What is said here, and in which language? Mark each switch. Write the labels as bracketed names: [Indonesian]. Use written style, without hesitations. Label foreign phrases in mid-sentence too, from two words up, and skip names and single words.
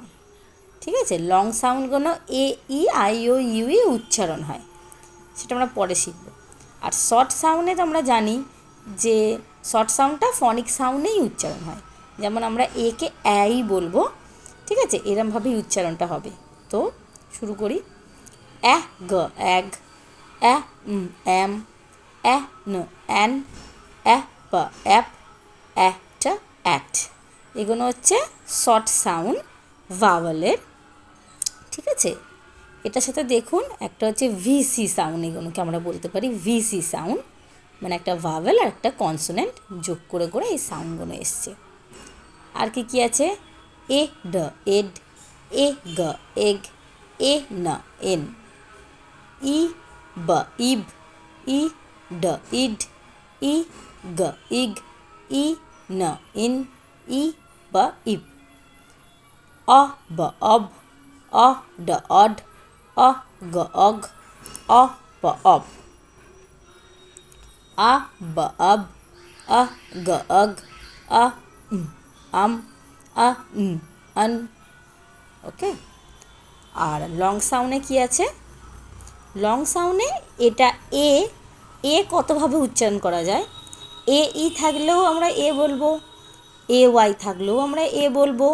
[Bangla] ঠিক আছে, লং সাউন্ডগুলো এ ই আই ও ইউই উচ্চারণ হয়, সেটা আমরা পরে শিখব। আর শর্ট সাউন্ডে তো আমরা জানি যে শর্ট সাউন্ডটা ফনিক সাউন্ডেই উচ্চারণ হয়। যেমন আমরা একে অ্যাই বলবো, ঠিক আছে, এরমভাবেই উচ্চারণটা হবে। তো শুরু করি। অ্যাহ গ অ্যাগ, অ্যাহ এম, অ্যাহ ন অ্যান, অ্যাহ প অ্যাপ, অ্যাহটা অ্যাট। এগুলো হচ্ছে শর্ট সাউন্ড ভাওয়েলের। ঠিক আছে, এটার সাথে দেখুন একটা হচ্ছে [English] VC sound, [Bangla] এগুলোকে আমরা বলতে পারি [English] VC sound, [Bangla] মানে একটা ভাওয়েল আর একটা কনসোনেন্ট যোগ করে করে এই সাউন্ডগুলো এসছে। আর কি কি আছে? এ ড এড, এ গ এগ, এ ন এন, ই ব ইব, ই ড ইড, ই গ ইগ, ই ন ইন, ই ব ইব, অ ব অব, অ ড অড, অ গ অগ, অ প অব, আ ব অব, আ গ অগ, আ আম, আ আন। ওকে। আর লং সাউন্ডে কি আছে? লং সাউন্ডে এটা এ কতভাবে উচ্চারণ করা যায়। এ ই থাকলেও আমরা এ বলবো, এ ওয়াই থাকলেও আমরা এ বলবো।